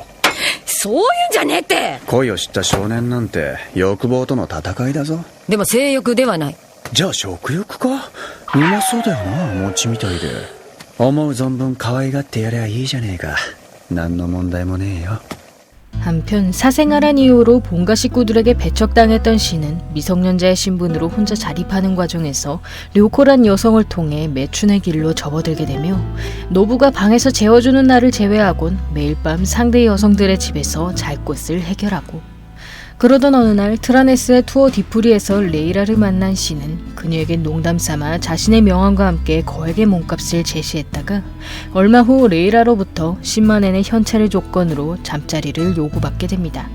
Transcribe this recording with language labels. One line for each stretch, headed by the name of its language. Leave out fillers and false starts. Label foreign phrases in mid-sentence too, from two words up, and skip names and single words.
Japanese: そういうんじゃねえって。恋を知った少年なんて欲望との戦いだぞ。でも性欲ではない。じゃあ食欲か。うまそうだよな、餅みたいで。思う存分可愛がってやりゃいいじゃねえか。何の問題もねえよ。
Korean: 한편 사생활한 이유로 본가 식구들에게 배척당했던 씨는 미성년자의 신분으로 혼자 자립하는 과정에서 료코란 여성을 통해 매춘의 길로 접어들게 되며, 노부가 방에서 재워주는 날을 제외하곤 매일 밤 상대 여성들의 집에서 잘 곳을 해결하고, 그러던 어느 날 트라네스의 투어 뒤풀이에서 레이라를 만난 씨는 그녀에게 농담삼아 자신의 명함과 함께 거액의 몸값을 제시했다가 얼마 후 레이라로부터 10만엔의 현찰을 조건으로 잠자리를 요구받게 됩니다.